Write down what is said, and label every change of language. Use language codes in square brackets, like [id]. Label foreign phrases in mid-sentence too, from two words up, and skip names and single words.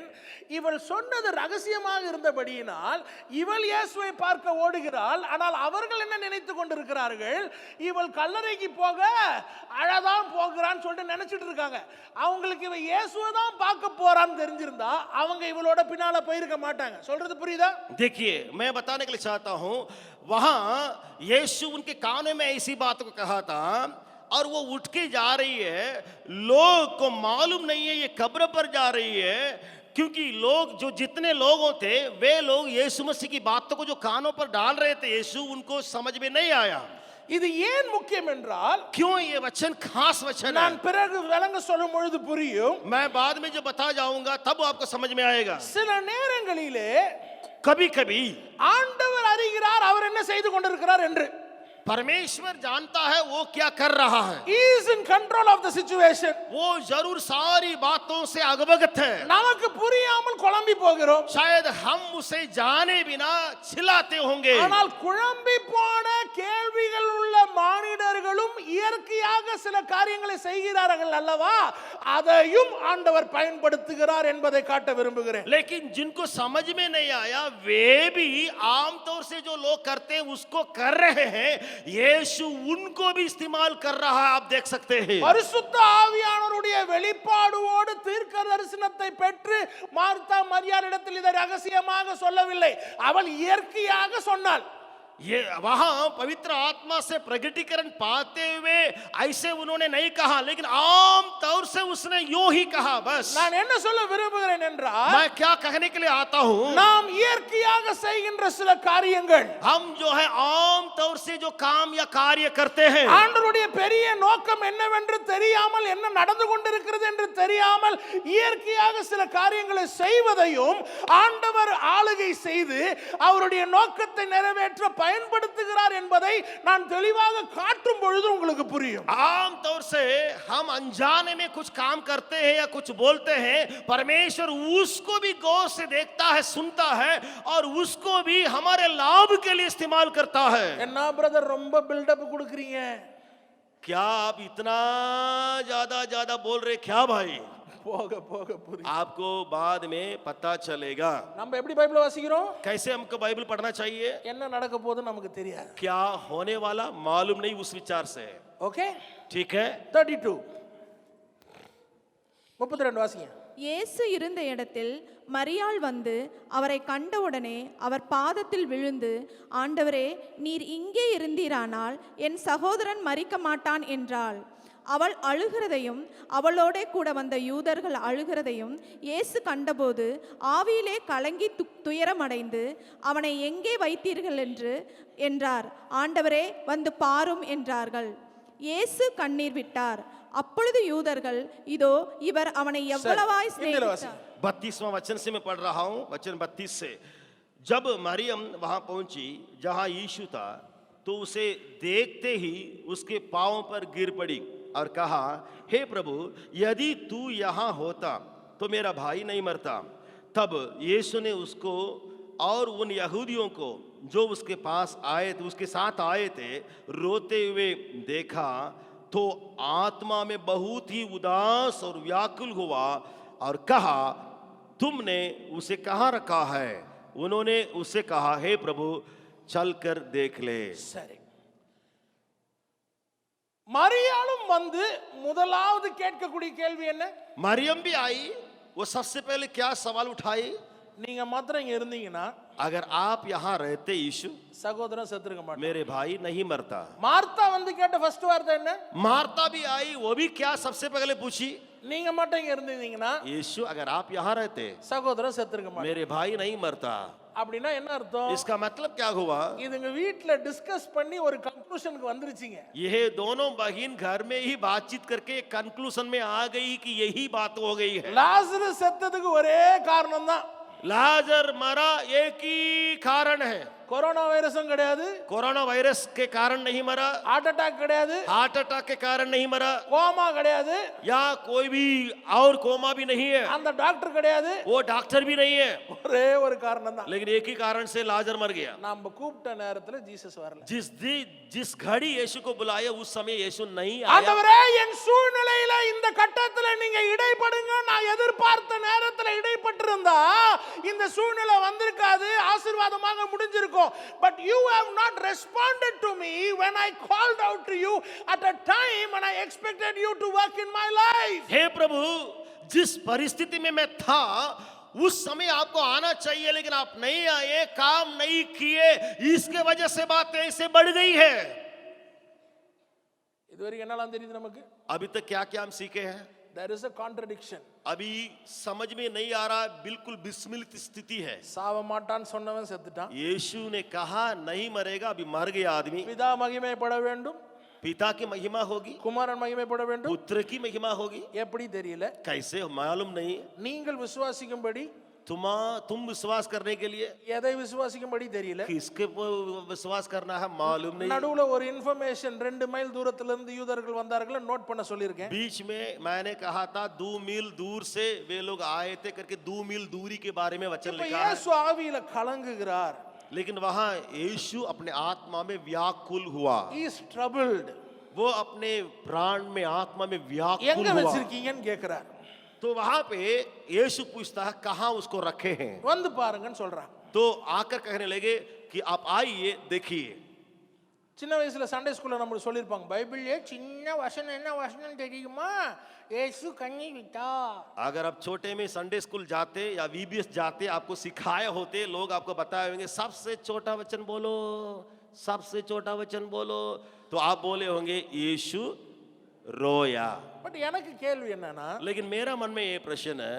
[ta] இவள் சொன்னது ரகசியமாக இருந்தபடியினால் இவள் இயேசுவை பார்க்க ஓடுகிறாள். ஆனால் அவர்கள் என்ன நினைத்து கொண்டிருக்கிறார்கள்? இவள் கல்லறைக்கு போக அழதான் போகிறான்னு சொல்லிட்டு நினைச்சிட்டு இருக்காங்க. அவங்களுக்கு இவ இயேசுவை தான் பார்க்க போறான்னு தெரிஞ்சிருந்தா அவங்க இவளோட பின்னால போயிருக்க மாட்டாங்க. சொல்றது புரியுதா? [hi] देखिए, मैं बताने के लिए चाहता हूं, वहां यीशु उनके कानों में ऐसी बात को कहा था और वो उठ के जा रही है। लोग को मालूम नहीं है ये कब्र पर जा रही है, क्योंकि लोग जो जितने लोगों थे वे लोग यीशु मसीह की बातों को जो कानों पर डाल रहे थे, यीशु उनको समझ में नहीं आया। [ta] இது ஏன் முக்கியம் என்றால், [hi] क्यों ये वचन खास वचन है? [ta] நான் பிறகு விளங்க சொல்லும் பொழுது புரியும். [hi] मैं बाद में जो बता जाऊंगा तब आपको समझ में आएगा। [ta] சில நேரங்களிலே [hi] कभी कभी [ta] ஆண்டவர் அறிகிறார் அவர் என்ன செய்து கொண்டிருக்கிறார் என்று. [hi] परमेश्वर जानता है वो क्या कर रहा है। [en] He is in control of the situation. [hi] वो जरूर सारी बातों से अवगत है। [ta] நமக்கு புரியாமல் குழம்பி போகிறோம். [hi] शायद हम उसे जाने बिना चिल्लाते होंगे। [ta] ஆனால் குழம்பி போன கேள்விகள் உள்ள மானிடர்களும் இயற்கையாக சில காரியங்களை செய்கிறார்கள் அல்லவா, அதையும் ஆண்டவர் பயன்படுத்துகிறார் என்பதை காட்ட விரும்புகிறேன். [hi] लेकिन जिनको समझ में नहीं आया वे भी आमतौर से जो लोग करते हैं उसको कर रहे हैं, यीशु उनको भी इस्तेमाल कर रहा है। आप देख सकते हैं [ta] பரிசுத்த ஆவியானவருடைய வெளிப்பாடுவோடு தீர்க்க தரிசனத்தை பெற்று மார்த்தா மரியாளிடத்தில் இதை ரகசியமாக சொல்லவில்லை, அவள் இயற்கையாக சொன்னாள். [hi] ये वहां पवित्र आत्मा से प्रगटीकरण पाते हुए ऐसे उन्होंने नहीं कहा, लेकिन आम तौर से उसने यूं ही कहा। बस [ta] நான் என்ன சொல்ல விரும்புகிறேன் என்றால், [hi] मैं क्या कहने के लिए आता हूं, [ta] நாம் இயற்கையாக செய்கின்ற சில காரியங்கள், [hi] हम जो है आम तौर से जो काम या कार्य करते हैं, [ta] ஆண்டவருடைய பெரிய நோக்கம் என்னவென்று தெரியாமல், என்ன நடந்து கொண்டிருக்கிறது என்று தெரியாமல் இயற்கையாக சில காரியங்களை செய்வதையும் ஆண்டவர் ஆளுகை செய்து அவருடைய நோக்கத்தை நிறைவேற்ற பயன்படுத்துகிறார் என்பதை நான் தெளிவாக காட்டும் பொழுது உங்களுக்கு புரியும். [hi] आम तौर से हम अनजाने में कुछ काम करते हैं या कुछ बोलते हैं, परमेश्वर उसको भी गौर से देखता है, सुनता है और उसको भी हमारे लाभ के लिए इस्तेमाल करता है। [ta] என்ன பிரதர் ரொம்ப பில்டப் கொடுக்கறீங்க? [hi] क्या आप इतना ज्यादा बोल रहे क्या भाई? [ta] போக போக புரியும். [hi] आपको बाद में पता चलेगा। [ta] நம்ம எப்படி பைபிள் வாசிக்கிறோம்? [hi] कैसे हमको बाइबल पढ़ना चाहिए? [ta] என்ன நடக்க போகுதுன்னு நமக்கு தெரியாது. [hi] क्या होने वाला मालूम नहीं उस विचार से। [ta] ஓகே, [hi] ठीक है। [ta] 32 32 வாசிங்க. இயேசு இருந்த இடத்தில் மரியாள் வந்து அவரை கண்டவுடனே அவர் பாதத்தில் விழுந்து, ஆண்டவரே, நீர் இங்கே இருந்தீரானால் என் சகோதரன் மரிக்க மாட்டான் என்றாள். அவள் அழுகிறதையும் அவளோடே கூட வந்த யூதர்கள் அழுகிறதையும் இயேசு கண்டபோது ஆவியிலே கலங்கி துயரமடைந்து, அவனை எங்கே வைத்தீர்கள் என்றார். ஆண்டவரே, வந்து பாரும் என்றார்கள். இயேசு கண்ணீர் விட்டார். அப்பொழுது யூதர்கள், இதோ இவர் அவனை எவ்வளவாய் சிநேகித்தார். [hi] 32वां वचन से मैं पढ़ रहा हूं, वचन 32 से। जब मरियम वहां पहुंची जहां यीशु था, तो उसे देखते ही उसके पांवों पर गिर पड़ी और कहा, हे प्रभु, यदि तू यहां होता तो मेरा भाई नहीं मरता। तब यीशु ने उसको और उन यहूदियों को जो उसके पास आए थे, उसके साथ आए थे, रोते हुए देखा तो आत्मा में बहुत ही उदास और व्याकुल हुआ और कहा, तुमने उसे कहां रखा है? उन्होंने उससे कहा, हे प्रभु, चलकर देख ले। [ta] சரி, மரியாளும் வந்து முதலாவது கேட்கக்கூடிய கேள்வி என்ன? [hi] मरियम भी आई, वो सबसे पहले क्या सवाल उठाई? [ta] நீங்க மாத்திரம் இங்க இருந்தீங்கன்னா [hi] अगर आप यहाँ रहते यीशु, [ta] சகோதரன் செத்துருக்க மாட்டான். [hi] मेरे भाई नहीं मरता। [ta] மார்த்தா வந்து கேட்ட ஃபர்ஸ்ட் வார்த்தை என்ன? [hi] मार्ता भी आई, वो भी क्या सबसे पहले पूछी, [ta] நீங்க மட்டும் இங்க இருந்தீங்கன்னா [hi] यीशु अगर आप यहाँ रहते [ta] சகோதரன் செத்துருக்க மாட்டான். [hi] मेरे भाई नहीं मरता। [ta] அப்படின்னா என்ன அர்த்தம்? [hi] इसका मतलब क्या हुआ? [ta] இதுங்க வீட்ல டிஸ்கஸ் பண்ணி ஒரு கன்க்ளூஷனுக்கு வந்துருச்சுங்க. [hi] ये दोनों बहन घर में ही बातचीत करके कंक्लूजन में आ गई कि यही बात हो गई है। [ta] லாசரஸ் செத்ததுக்கு ஒரே காரணம் தான். [hi] लाजर मरा, एक ही कारण है, [en] corona virus [ta] கிடையாது, [en] corona virus [hi] के कारण नहीं मरा, [en] heart attack [ta] கிடையாது, [en] heart attack [hi] के कारण नहीं मरा, [ta] கோமா கிடையாது, [hi] या कोई भी और कोमा भी नहीं है, [ta] அந்த டாக்டர் கிடையாது, [hi] वो डॉक्टर भी नहीं है, [ta] ஒரே ஒரு காரணம் தான். [hi] लेकिन एक ही कारण से लाजर मर गया। [ta] நாம கூப்பிட்ட நேரத்துல ஜீசஸ் வரல. [hi] जिस घड़ी यीशु को बुलाया उस समय यीशु नहीं आया। [ta] ஆண்டவரே என் சூழ்நிலையில இந்த கட்டத்துல நீங்க இடைப்படுங்க, நான் எதிர்பார்த்த நேரத்துல இடைப்பட்டிருந்தா இந்த சூழ்நிலை வந்திருக்காது, ஆசீர்வாதமாக முடிஞ்சிருக்கும். [en] But you have not responded to me when I called out to you at a time when I expected you to work in my life. [hi] हे प्रभु, जिस परिस्थिति में मैं था उस समय आपको आना चाहिए, लेकिन आप नहीं आए, काम नहीं किए, इसके वजह से बातें ऐसे बढ़ गई है। [ta] இதுவரைக்கும் என்னலாம் தெரியுது நமக்கு? [hi] अभी तक क्या क्या हम सीखे हैं? [en] There is a contradiction. [hi] अभी समझ में नहीं आ रहा, बिल्कुल विस्मित स्थिति है। [ta] சாவ மாட்டான்னு சொன்னவன் செத்துட்டான். [hi] यीशु ने कहा नहीं मरेगा, अभी मर गया आदमी। [ta] பிதா மகிமைப்பட வேண்டும், [hi] पिता की महिमा होगी, [ta] குமாரன் மகிமைப்பட வேண்டும். [hi] पुत्र की महिमा होगी, [ta] எப்படி தெரியல? [hi] कैसे मालूम नहीं। [ta] நீங்கள் விசுவாசிக்கும்படி, [hi] तुम विश्वास करने के लिए [ta] எதை விசுவாசிக்கும்படி தெரியல. [hi] किसके विश्वास करना है मालूम नहीं। [ta] நடுவுல ஒரு இன்ஃபர்மேஷன் 2 மைல் தூரத்துல இருந்து யூதர்கள் வந்தார்கள், நோட் பண்ண சொல்லியிருக்கேன். [hi] बीच में मैंने कहा था 2 मील दूर से वे लोग आए थे करके 2 मील दूरी के बारे में वचन [ta] இப்ப [hi] लिखा है। [ta] இயேசு ஆவியில கலங்குகிறார். [hi] लेकिन वहां यीशु अपने आत्मा में व्याकुल हुआ, [en] He is troubled. [hi] वो अपने प्राण में आत्मा में व्याकुल [ta] எங்க [hi] हुआ। [ta] வச்சிருக்கீங்கன்னு கேக்குறார். [hi] तो वहां पे यीशु पूछता है कहां उसको रखे हैं। [ta] வந்து பாருங்கன்னு சொல்றான். [hi] तो आकर कहने लगे कि आप आइए देखिए। [ta] சின்ன வயசுல [en] Sunday school [ta] நம்மளுக்கு சொல்லியிருப்பாங்க, பைபிள்லயே சின்ன வசனம் என்ன வசனம் தெரியுமா? இயேசு கண்ணி விட்டா. [hi] अगर आप छोटे में [en] Sunday school [hi] जाते या वीबीएस जाते, आपको सिखाए होते, लोग आपको बताए होंगे सबसे छोटा वचन बोलो, सबसे छोटा वचन बोलो, तो आप बोले होंगे यीशु रोया। [ta] பட் எனக்கு கேள்வி என்னன்னா, [hi] लेकिन मेरा मन में ये प्रश्न है,